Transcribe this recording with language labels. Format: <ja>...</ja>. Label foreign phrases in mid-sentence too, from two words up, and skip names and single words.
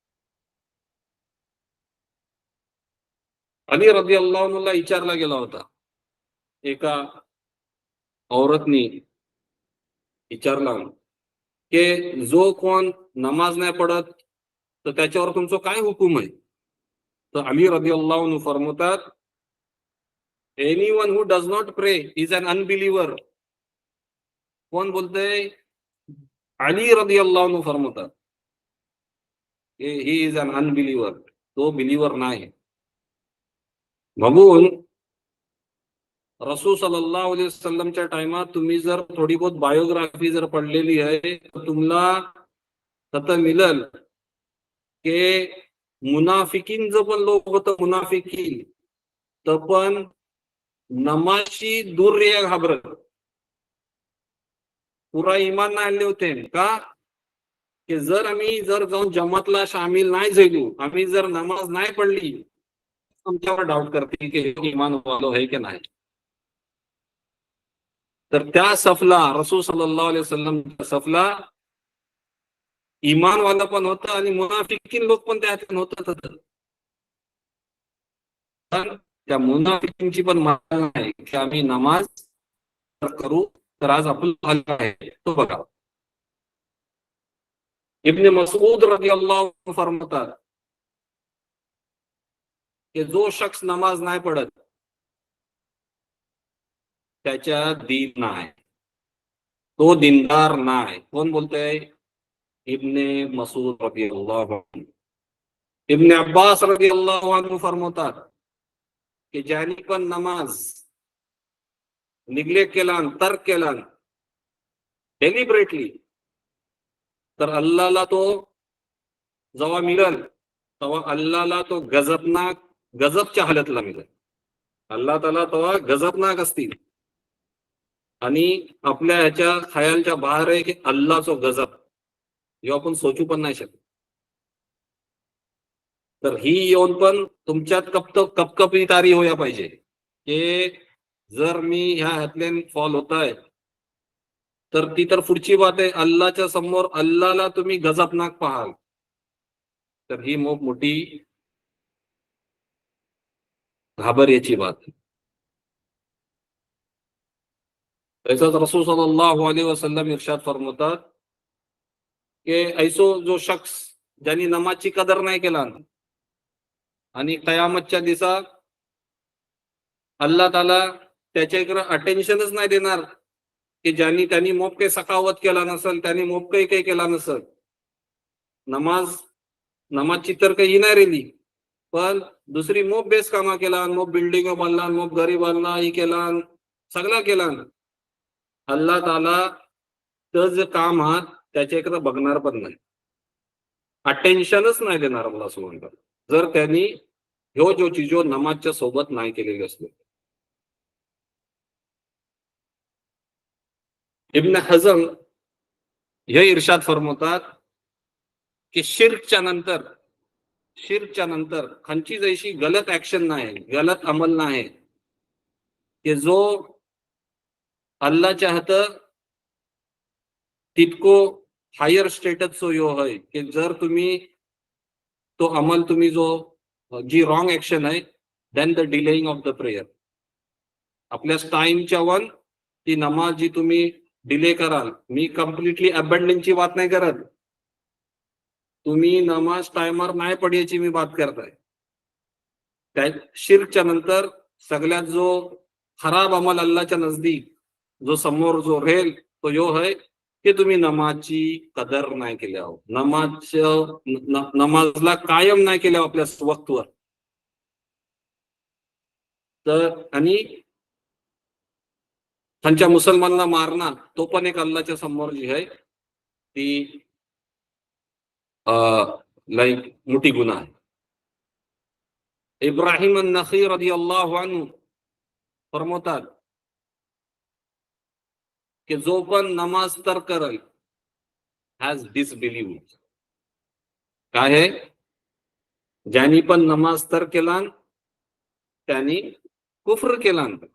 <mr>अली</mr> <ar>رضي الله عنهला</ar> <mr>विचारला गेला होता, एका औरतनी विचारला की जो कोण नमाज नाही पडत तर त्याच्यावर तुमचं काय हुकूम आहे. तर अली</mr> <ar>رضي الله عنه</ar> <mr>फरमवतात</mr> <en>anyone who does not pray is an unbeliever.</en> <mr>कोण बोलतंय? अली</mr> <ar>رضي الله عنه</ar> <mr>फरमातात</mr> <en>he is an unbeliever,</en> <mr>तो बिलीवर नाही. म्हणून रसूल</mr> <ar>صلى الله عليه وسلمच्या</ar> <mr>टाइमात तुम्ही जर थोडी बहुत बायोग्राफी जर पडलेली आहे तर तुम्हाला तसं मिळेल की मुनाफिकीन जो पण लोक होतं, मुनाफिकीन तर पण नमाजशी दूर रे घाबरत, पुरा इमान नाही आणले होते. का? की जर आम्ही जर जाऊन जमातला सामील नाही झालो, आम्ही जर नमाज नाही पडली, आमच्यावर डाऊट करतील की इमान वालो आहे की नाही. तर त्या सफला रसूल</mr> <ar>صلى الله عليه وسلم</ar> <mr>सफला इमानवाला पण होतं आणि मुनाफिकीन लोक पण त्यात होतं. पण त्या मुनाफिकींची पण मागणी आहे की आम्ही नमाज करू. तर आज आपलं हल्ला आहे तो बघा. इब्न मसूद</mr> <ar>رضي الله عنه</ar> <mr>फरमातात की जो शख्स नमाज नाही पडत त्याच्या दीन नाही, तो दिनदार नाही. कोण बोलतंय? इब्ने मसूद</mr> <ar>رضي الله عنه.</ar> <mr>इब्ने अब्बास</mr> <ar>رضي الله عنه</ar> <mr>फरमातात की ज्यांनी पण नमाज निग्लेक्ट केला, तर्क केला डेलिबरेटली, तर अल्लाहला तो जेव्हा मिळेल तेव्हा अल्लाहला तो गजबच्या हालतला मिळेल. अल्लाह ताला तेव्हा गजबनाक असतील आणि आपल्या ह्याच्या खयालच्या बाहेर आहे की अल्लाहचो गजब हे आपण सोचू पण नाही शकत. तर ही येऊन पण तुमच्यात कपकपीतारी होया पाहिजे की जर मी ह्या ह्यातल्यान फॉल होत आहे तर ती तर पुढची बात आहे. अल्लाच्या समोर अल्लाहला तुम्ही गजबनाक पाहाल तर ही मोठी घाबरयाची बात आहे. तसंच रसूल</mr> <ar>صلى الله عليه وسلم</ar> <mr>इरशाद फरमातात की ऐसो जो शख्स ज्यांनी नमाजची कदर नाही केला आणि कयामतच्या दिवसा अल्लाह ताला त्याच्याकडे अटेन्शनच नाही देणार की त्यांनी मोप काही सखावत केला नसेल, त्यांनी मोप काही केला नसेल. नमाजची तर काही नाही रेली, पण दुसरी मोप बेस कामा केला, मोप बिल्डिंग बांधला, मोप घरी बांधला, ही केला, सगळा केला. अल्लाह ताला तर जे काम आहात त्याच्याकडे बघणार पण नाही, अटेन्शनच नाही देणार अल्लाह</mr> <ar>سبحانه وتعالى</ar> <mr>जर त्यांनी जो चीजो नमाजच्या सोबत नाही केलेली असते. इब्न हजम हे इरशाद फरमातात की शिर्कच्या नंतर खंची जैशी गलत ऍक्शन नाही, गलत अमल नाही की जो अल्लाहच्या हात तितको हायर स्टेटसचो यो आहे की जर तुम्ही तो अमल तुम्ही जो जी</mr> <en>wrong action</en> <mr>आहे</mr> <en>then the delaying of the prayer.</en> <mr>आपल्या टाइमच्या वन ती नमाज जी तुम्ही डिले कराल, मी कम्प्लिटली अबंडनची बात नाही करत, तुम्ही नमाज टाइमर नाही पडायची मी बात करताय. त्या शिर्कच्या नंतर सगळ्यात जो खराब अमल अल्लाहच्या नजदीक जो समोर जो रेल तो यो है की तुम्ही नमाजची कदर नाही केल्या, नमाजला कायम नाही केल्या आपल्या वक्तवर. तर आणि त्यांच्या मुसलमानांना मारणं तो पण एक अल्लाहच्या समोर जी आहे ती लाईक मोठी गुन्हा आहे. इब्राहिम अन-नखई</mr> <ar>رضي الله عنه</ar> <mr>फरमातात की जो पण नमाज तर करेल</mr> <en>has disbelieved.</en> <mr>काय आहे? ज्यांनी पण नमाज तर केला त्यांनी कुफ्र केला.</mr>